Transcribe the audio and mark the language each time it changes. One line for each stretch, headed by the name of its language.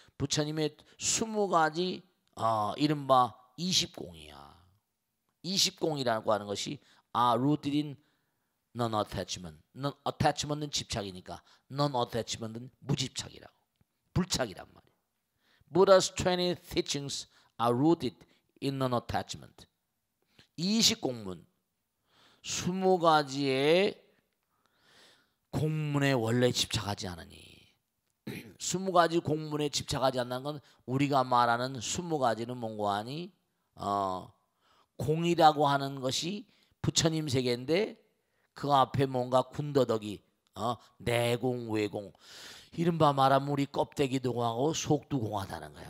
Korean: 부처님의 20가지 이른바 이식공이야. 이식공이라고 하는 것이
English: rooted in non-attachment.
Korean: non-attachment은 집착이니까 non-attachment은 무집착이라고. 불착이란 말이야.
English: Buddha's 20 teachings are rooted in non-attachment.
Korean: 이식공문 20가지의 공문에 원래 집착하지 않으니 20가지 공문에 집착하지 않는 건 우리가 말하는 20가지는 뭔가 하니 공이라고 하는 것이 부처님 세계인데 그 앞에 뭔가 군더더기 내공 외공 이른바 말하면 우리 껍데기도 공하고 속도 공하다는 거야.